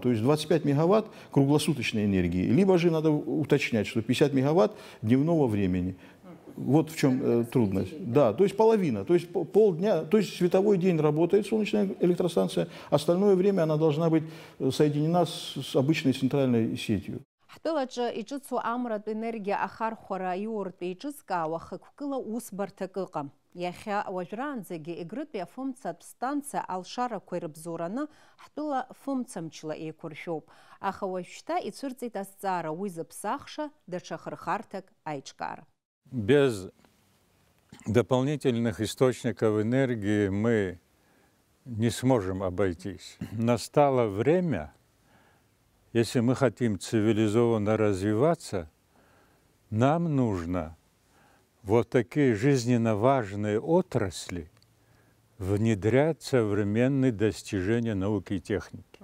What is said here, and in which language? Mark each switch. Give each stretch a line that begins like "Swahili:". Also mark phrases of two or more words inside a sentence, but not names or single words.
Russian: То есть 25 мегаватт круглосуточной энергии. Либо же надо уточнять, что 50 мегаватт дневного времени. Вот в чем трудность. Да, то есть половина, то есть полдня, то есть световой день работает солнечная электростанция, остальное время она должна быть соединена с обычной центральной сетью.
Abkhazian: Ҳтәылаҿы иҿыцу амратә енергиа ахархәара иуртә еиҿызкаауа хықәкыла усбарҭак ыҟам. Иахьа уажәраанӡагьы Егрытәи афымцатә станциа алшарақәа ирыбзоураны ҳтәыла фымцамчла еиқәыршәоуп. Аха уажәшьҭа ицәырҵит азҵаара уи зыԥсахша даҽа хырхарҭак аиҿкаара.
Russian: Без дополнительных источников энергии мы не сможем обойтись. Настало время, если мы хотим цивилизованно развиваться, нам нужно вот такие жизненно важные отрасли внедрять современные достижения науки и техники.